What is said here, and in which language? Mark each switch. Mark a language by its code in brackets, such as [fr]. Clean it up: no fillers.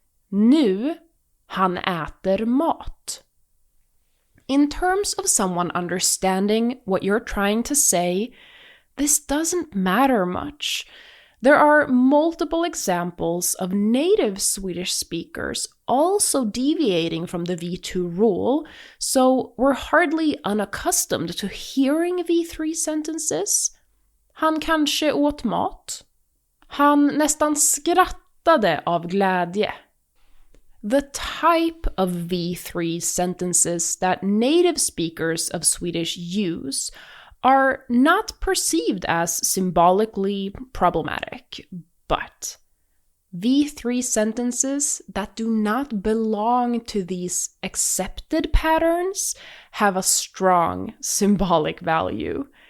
[sv] Nu han äter mat. [en] In terms of someone understanding what you're trying to say, this doesn't matter much. There are multiple examples of native Swedish speakers also deviating from the V2 rule, so we're hardly unaccustomed to hearing V3 sentences. [sv] Han kanske åt mat. Han nästan skrattade av glädje. [en] The type of V3 sentences that native speakers of Swedish use are not perceived as symbolically problematic, but V3 sentences that do not belong to these accepted patterns have a strong symbolic value.